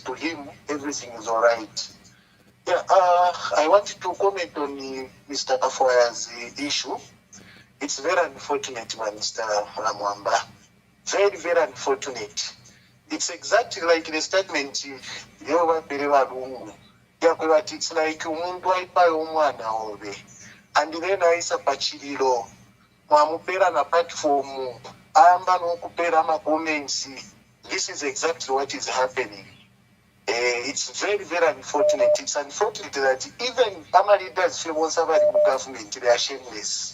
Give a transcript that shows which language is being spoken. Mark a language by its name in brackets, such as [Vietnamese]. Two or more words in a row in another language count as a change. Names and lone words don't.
[English] To him, everything is all right. Yeah, I wanted to comment on Mr. Kafoya's issue. It's very unfortunate, Mr. Mwamba. Very, very unfortunate. It's exactly like the statement it's like [Bemba] umuntu aipayo umwana obe [English] and then [Bemba] aisa pachiriro mwamupera na platform amba nokupera ma comments. [English] This is exactly what is happening. It's very, very unfortunate. It's unfortunate that even our leaders feel once about the government, they are shameless.